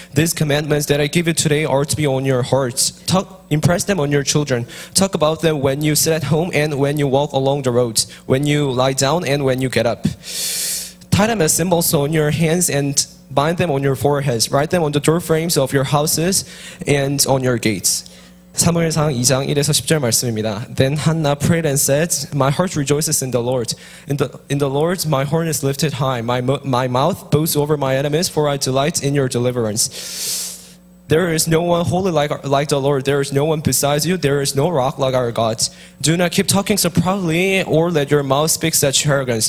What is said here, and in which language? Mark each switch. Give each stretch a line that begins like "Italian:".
English: These commandments that I give you today are to be on your hearts. Impress them on your children. Talk about them when you sit at home and when you walk along the roads, when you lie down and when you get up. Tie them as symbols on your hands and bind them on your foreheads. Write them on the door frames of your houses and on your gates.
Korean: 사무엘상 2장 1에서 10절 말씀입니다.
English: Then Hannah prayed and said, My heart rejoices in the Lord. In the Lord my horn is lifted high. My mouth boasts over my enemies, for I delight in your deliverance. There is no one holy like the Lord. There is no one besides you. There is no rock like our God. Do not keep talking so proudly, or let your mouth speak such arrogance.